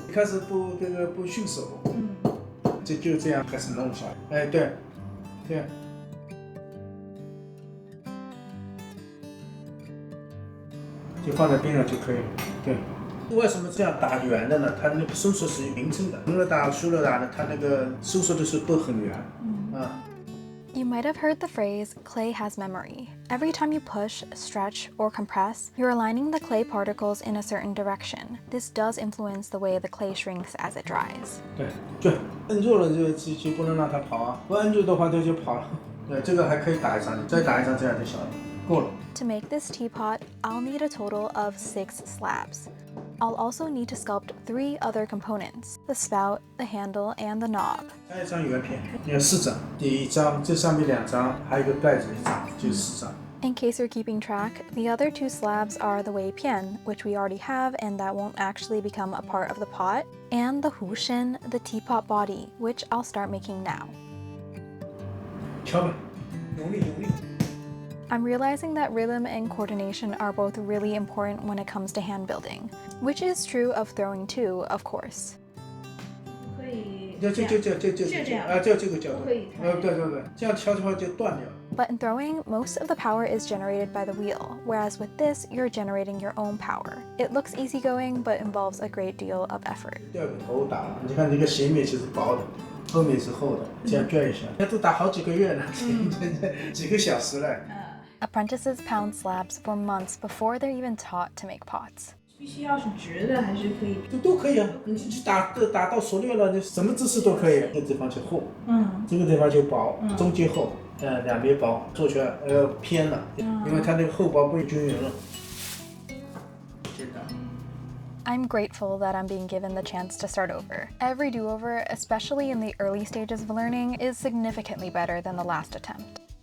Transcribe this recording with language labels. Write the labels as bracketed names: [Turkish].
[Chinese] 一开始不驯手，就这样开始弄起来。对。就放在边上就可以了，对。为什么这样打圆的呢？它那个收缩是匀称的，横了打、竖了打呢，它那个收缩的时候都很圆。 [English] You might have heard the phrase, clay has memory. Every time you push, stretch, or compress, you're aligning the clay particles in a certain direction. This does influence the way the clay shrinks as it dries. [Chinese] 对，就摁住了就不能让它跑啊，不摁住的话它就跑了。对，这个还可以打一张，再打一张这样就小了，够了。 [English] To make this teapot, I'll need a total of 6 slabs. I'll also need to sculpt 3 other components, the spout, the handle, and the knob. [Chinese] 还有一张圆片，有4张，第1张，这上面2张，还有一个盖子1张，就4张。 [English] In case you're keeping track, the other 2 slabs are the wei pian, which we already have and that won't actually become a part of the pot, and the hu shen, the teapot body, which I'll start making now. [Chinese] 敲吧，用力。 [English] I'm realizing that rhythm and coordination are both really important when it comes to hand building, which is true of throwing too, of course. [Chinese] 可以就这样啊，就这个角度，可以对，这样敲的话就断掉了。 [English] But in throwing, most of the power is generated by the wheel, whereas with this, you're generating your own power. It looks easygoing, but involves a great deal of effort. [Chinese] 第2个头打了，你看这个斜面其实薄的，后面是厚的，这样卷一下，那都打好几个月了，几个小时了。 [English] Apprentices pound slabs for months before they're even taught to make pots. [Chinese] 必须要是直的还是可以？都可以啊，你去打到熟练了，你什么姿势都可以。这个地方就厚，这个地方就薄，中间厚，两边薄，做出来偏了，因为它那个厚薄不均匀了。 [English] I'm grateful that I'm being given the chance to start over. Every do-over, especially in the early stages of learning, is significantly better than the last attempt.